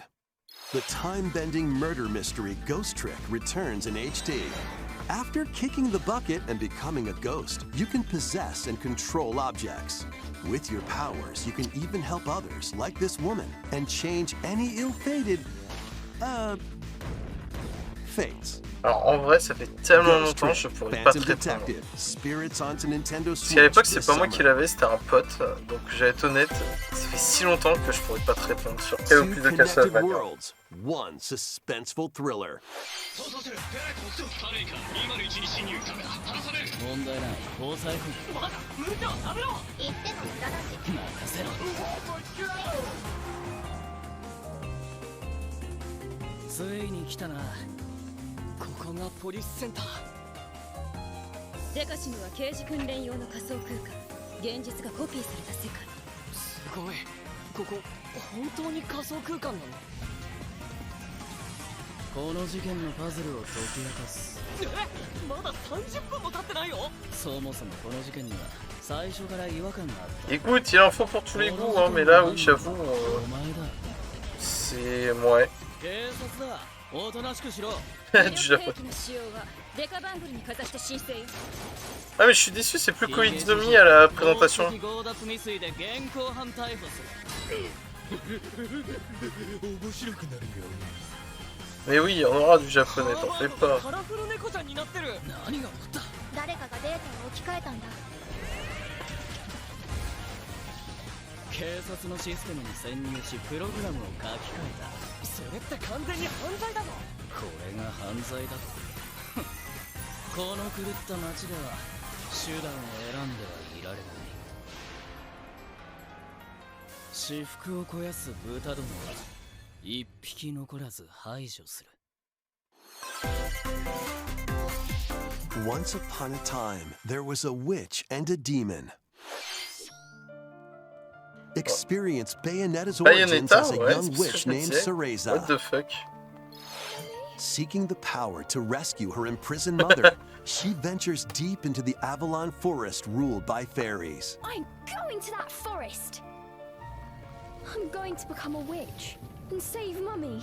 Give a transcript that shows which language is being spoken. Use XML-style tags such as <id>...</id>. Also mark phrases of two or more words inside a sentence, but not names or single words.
<en>The time-bending murder mystery Ghost Trick returns in HD. After kicking the bucket and becoming a ghost, you can possess and control objects. With your powers, you can even help others, like this woman, and change any ill-fated, fates.</en> <fr>Alors en vrai, ça fait tellement Ghost longtemps, Trick, je pourrais pas te Phantom répondre.</fr> <en>Detective, Spirits onto Nintendo</en> <fr>Parce qu'à l'époque, Switch c'est this pas moi qui summer. l'avais, c'était un pote. Donc j'allais être honnête, ça fait si longtemps que je pourrais pas te répondre sur quel ou Two plus de connected Castlevania.</fr> <en>worlds, one suspenseful thriller.</en> <ja>問題ない抑え込むまだ無茶はダメろ言っても無駄だし任せろついに来たなここがポリスセンターデカシムは刑事訓練用の仮想空間現実がコピーされた世界すごいここ本当に仮想空間なのこの事件のパズルを解き明かすまだ30分も経ってないよそもそもこの事件には最初から違和感があった</ja> <fr>Écoute, il en faut pour tous les goûts, hein, mais là, oui, j'avoue,</fr> <ja>お前だ</ja> <fr>c'est... ouais.</fr> <ja>警察だおとなしくしろ</ja> <fr>Du 兵 japonais.</fr> <ja>器の使用はデカバングルにかざして申請よ</ja> <fr>Ah mais je suis déçu, c'est plus Koizumi à la présentation.</fr> <ja>強奪未遂で現行犯逮捕する面白くなるよ</ja> <fr>Mais oui, on aura du japonais, t'en fais pas.</fr> <ja>カラフル猫ちゃんになってる何が起こった誰かがデータを置き換えたんだ警察のシステムに潜入しプログラムを書き換えたそれって完全に犯罪だぞこれが犯罪だとこの狂った街では手段を選んではいられない私腹を肥やす豚どもは一匹残らず排除する</ja> <en>Once upon a time, there was a witch and a demon. Experience Bayonetta's origins Bayonetta, as a ouais, young</en> <fr>c'est ce que witch je me named disais. Cereza.</fr> <en>What the fuck? Seeking the power to rescue her imprisoned mother, she ventures deep into the Avalon forest ruled by fairies. I'm going to that forest I'm going to become a witch and save Mummy</en>